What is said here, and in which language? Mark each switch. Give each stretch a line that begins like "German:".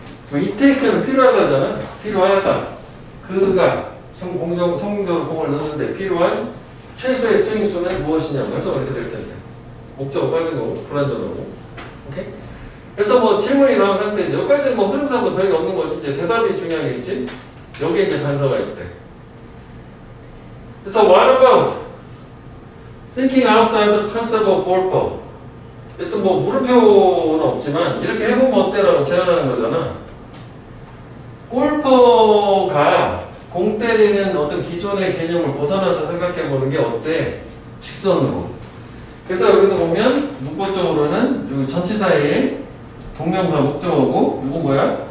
Korean: 뭐 이 테이크는 필요하다잖아. 필요하다. 그가 성공적으로 공을 넣는데 필요한 최소의 스윙 수는 무엇이냐고 해서 이렇게 될 텐데. 목적어 빠지고 불안전하고. 오케이? 그래서 뭐 질문이 나온 상태지. 여기까지는 뭐 흐름상도 별게 없는 거지. 이제 대답이 중요하겠지. 여기에 이제 단서가 있대.
English: 그래서 what about thinking outside the concept of golfer?
Korean: 일단 뭐 물음표는 없지만 이렇게 해보면 어때라고 제안하는 거잖아. 골퍼가 공 때리는 어떤 기존의 개념을 벗어나서 생각해보는 게 어때? 직선으로. 그래서 여기서 보면 문법적으로는 여기 전치사의 동명사 목적어고 이건 뭐야?